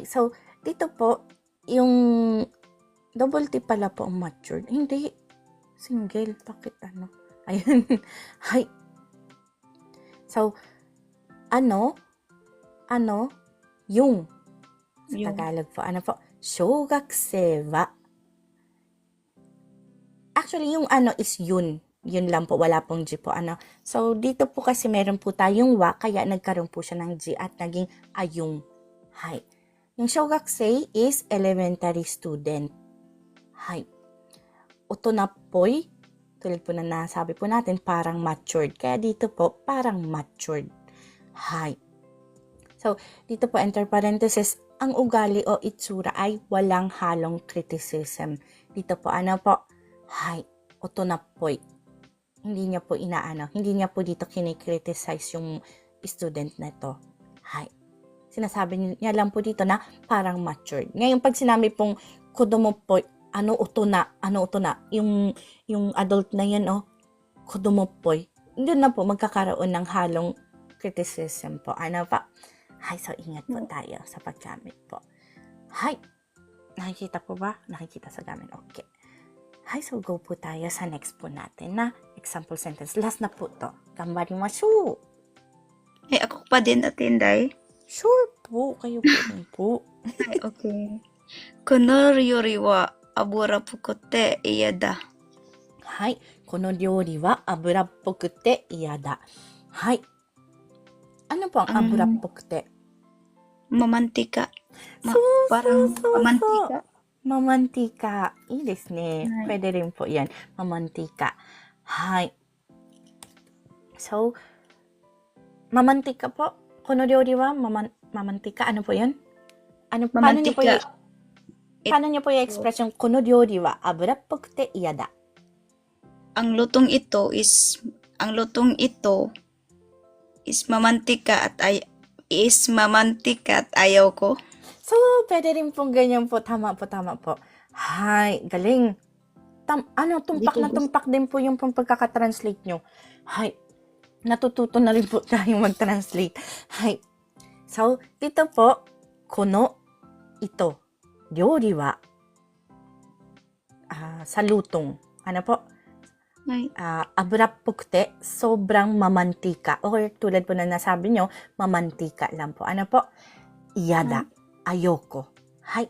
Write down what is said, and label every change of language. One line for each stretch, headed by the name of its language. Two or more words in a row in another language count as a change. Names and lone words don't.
Filipino: So, dito po, yung double T pala po ang matured. Hindi. Single. Bakit Ayun. Hay. So, yung. Sa Yung. Tagalog po. Ano po?
Japanese: 小学生は.
Filipino: Actually, yung is yun. Yun lang po. Wala pong G po. So, dito po kasi meron po tayong wa, kaya nagkaroon po siya ng G at naging ayung. Hay. Yung 小学生
English: is elementary student.
Japanese: Hay. 大人っぽい.
Filipino: Tulad po na nasabi po natin, parang matured. Kaya dito po, parang matured. Hay. So, dito po, enter parenthesis, ang ugali o itsura ay walang halong criticism. Dito po, hay,
Japanese: 大人っぽい.
Filipino: Hindi niya po hindi niya po dito kinikriticize yung student na ito. Hay. Sinasabi niya lang po dito na parang matured. Ngayon, pag sinabi pong kodomo po, uto na, yung adult na yan, kodomo po, hindi na po magkakaroon ng halong criticism po. Pa? Hay, so ingat po tayo sa paggamit po. Hay. Nakikita po ba? Nakikita sa gamin. Okay. Hay, so go po tayo sa next po natin na
English: example sentence.
Filipino: Last na po to. Ganbarimashou. Ako pa din atinday. Sure po. Kayo po din po. Okay.
Japanese: この料理は油っぽくて嫌だ。はい。この料理は油っぽくて嫌だ。
Filipino: はい。Ano po ang abura po kute? Mamantika. Ma- So, parang so. mantika.
Japanese: Mamantika. I いですね。はい。
Filipino: Pwede rin po yan. Mamantika. Hi. So, mamantika po.
Japanese: この料理は
Filipino: mamantika. Ano po yun? Paano niyo po Mamantika. paano niyo po yung expression,
Japanese: この料理は油っぽくて嫌だ.
Filipino: Ang lutong ito is mamantika at ayaw ko. So, pwede rin pong ganyan po. Tama po. Hi, galing. Tumpak Hindi na ko gusto. tumpak din po yung pagkakatranslate nyo. Hi, natututo na rin po tayong mag-translate. Hi. So, dito po, この ito, 料理は sa lutong. Ano po? Ay, Abra pukte, sobrang mamantika. Or tulad po na nasabi nyo, mamantika lang po. Ano po? Iyada. Ayoko. Hay.